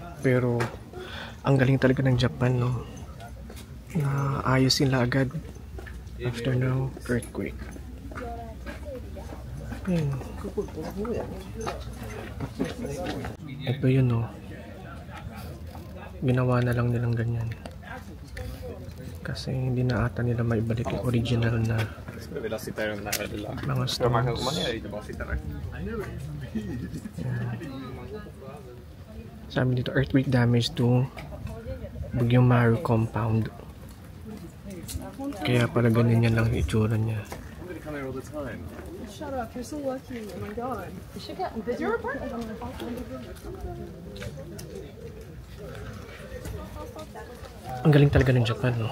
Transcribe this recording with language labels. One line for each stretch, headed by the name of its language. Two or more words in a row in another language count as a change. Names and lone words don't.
Filipino: Pero ang galing talaga ng Japan, no, na ayos sila agad after ng earthquake. Ito yun, no, ginawa na lang nilang ganyan. Kasi hindi na ata nila maibalik yung original na
Swedish: Skulle vilja sitta i den där lilla...
Filipino: mga
Swedish: Ja, man kan
Filipino: stones.
Swedish: komma ner dit och bara sitta där.
Filipino: Sabi dito,
English: earthquake damage to Baguio Maru compound.
Filipino: Kaya pala ganyan yan lang yung itsura niya.
English: Somebody come here all the time. Shut up, you're so lucky. Oh my god. You should get. Did your apartment?
Filipino: Ang galing talaga ng Japan, no?